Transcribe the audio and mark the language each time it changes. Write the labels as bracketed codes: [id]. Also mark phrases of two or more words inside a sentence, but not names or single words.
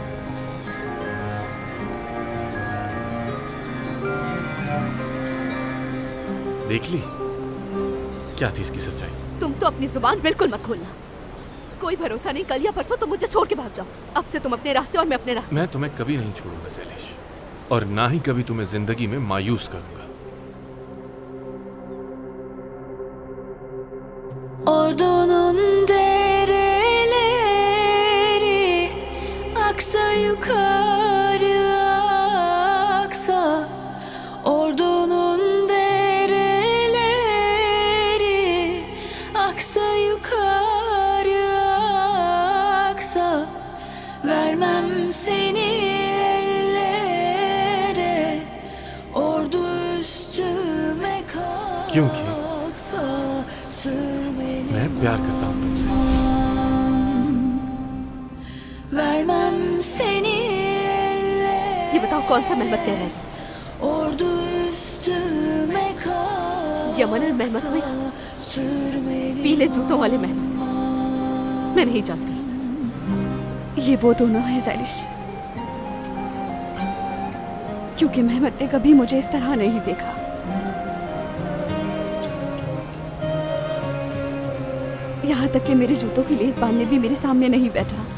[hi] देख ली क्या थी इसकी सच्चाई। तुम तो अपनी जुबान बिल्कुल मत खोलना। कोई भरोसा नहीं, कल या परसों तुम मुझे छोड़ के भाग जाओ। अब से तुम अपने रास्ते और मैं अपने रास्ते। मैं तुम्हें कभी नहीं छोड़ूंगा शैलेश, और ना ही कभी तुम्हें जिंदगी में मायूस करूंगा। [tr] Ordunun dereleri aksa yukarı aksa, ordunun dereleri aksa yukarı aksa, vermem seni ellere, ordu üstüme [hi] क्योंकि [tr] kalksa, [hi] मैं प्यार करता हूँ तुमसे। [tr] vermem seni [hi] ये बताओ कौन सा मेहमत कह रहा है? [tr] ordu üstüme kalksa, [hi] यमन और मेहमत हुई, पीले जूतों वाले मेहमत। मैं नहीं जानती। ये वो दोनों हैं ज़ैलिश, क्योंकि मेहमत ने कभी मुझे इस तरह नहीं देखा। यहाँ तक कि मेरे जूतों की लेस बांधने भी मेरे सामने नहीं बैठा।